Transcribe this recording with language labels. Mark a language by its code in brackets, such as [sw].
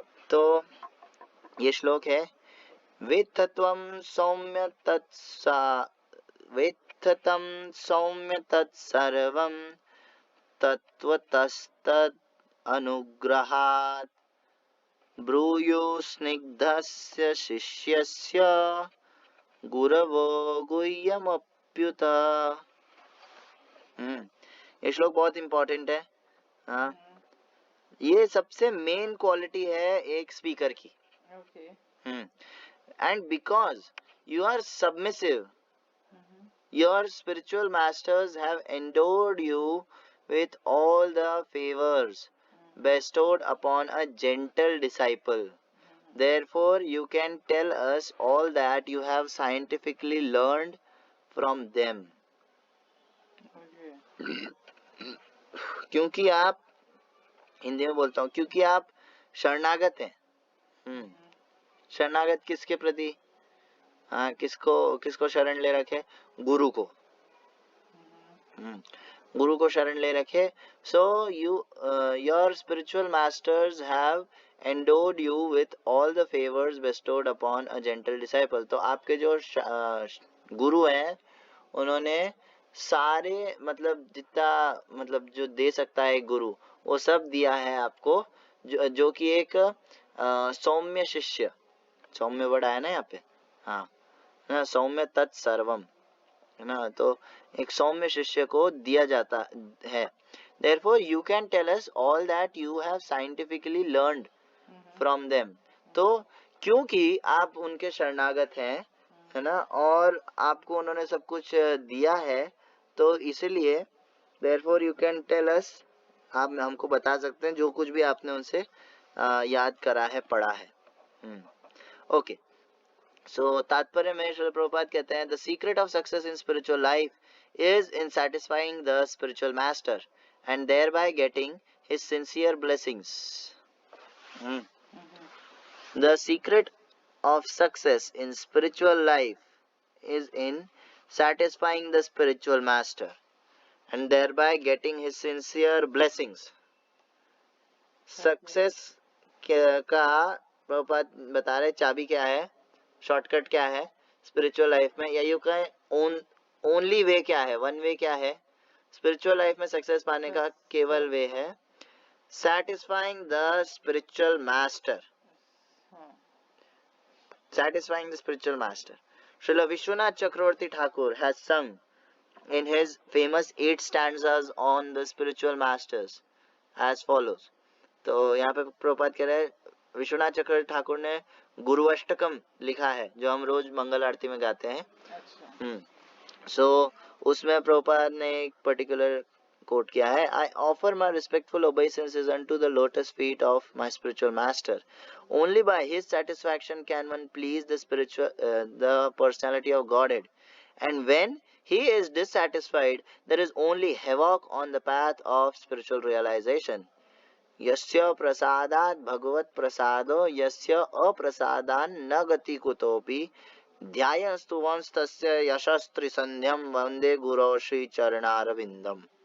[sa] तो ये श्लोक है, वेत्थत्वं सौम्य तत्सा वेत्थतं सौम्य तत्सर्वं तत्त्वतस्तद् अनुग्रहात् ब्रूयो स्निग्धस्य शिष्यस्य गुरवो गुह्यमप्युत। [hi] ये श्लोक बहुत इंपॉर्टेंट है। हाँ, ये सबसे मेन क्वालिटी है एक स्पीकर की। [en] And because you are submissive, your spiritual masters have endowed you with all the favors bestowed upon a gentle disciple. Therefore, you can tell us all that you have scientifically learned from them. [hi] क्योंकि आप, हिंदी में बोलता हूँ, क्योंकि आप शरणागत हैं। शरणागत किसके प्रति? हाँ, किसको शरण ले रखे? गुरु को। गुरु को शरण ले रखे। [en] So your spiritual masters have endowed you with all the favors bestowed upon a gentle disciple. [hi] तो आपके जो गुरु हैं, उन्होंने सारे मतलब जितना मतलब जो दे सकता है एक गुरु, वो सब दिया है आपको, जो कि एक सौम्य शिष्य, सौम्य वर्ड आया ना यहाँ पे, हाँ ना, सौम्य तत्सर्वम है ना, तो एक सौम्य शिष्य को दिया जाता है। [en] Therefore you can tell us all that you have scientifically learned from them. [hi] तो क्योंकि आप उनके शरणागत हैं, है ना, और आपको उन्होंने सब कुछ दिया है, तो इसलिए therefore you can tell us, आप हमको बता सकते हैं जो कुछ भी आपने उनसे याद करा है, पढ़ा है। [en] Okay, so तात्पर्य में श्रील प्रभुपाद कहते हैं, the secret of success in spiritual life is in satisfying the spiritual master and thereby getting his sincere blessings. The secret of success in spiritual life is in satisfying the spiritual master and thereby getting his sincere blessings. [hi] Success का प्रभुपाद बता रहे चाबी क्या है, shortcut क्या है spiritual life में, या यू कहें ओनली वे क्या है, वन वे क्या है स्पिरिचुअल लाइफ में सक्सेस पाने का? [en] केवल वे है satisfying the spiritual master. Satisfying the spiritual master. Srila Vishwanath Chakravarti Thakur has sung in his famous 8 stanzas on the spiritual masters as follows. [hi] तो यहाँ पे प्रभुपाद कह रहे हैं, विश्वनाथ चक्रवर्ती ठाकुर ने गुरु अष्टकम लिखा है, जो हम रोज मंगल आरती में गाते हैं। [en] सो उसमें प्रभुपाद ने एक पर्टिकुलर कोट किया है, I offer my respectful obeisances unto the lotus feet of my spiritual master, only by his satisfaction can one please the personality of Godhead, and when he is dissatisfied, there is only havoc on the path of spiritual realization. [sa] यस्य प्रसादात् भगवत प्रसादो यस्य अप्रसादान् न गति कुतोपि ध्यायस्तु वंस्तस्य यशस्त्रिसन्ध्यं वंदे गुरो श्री चरणारविंदम.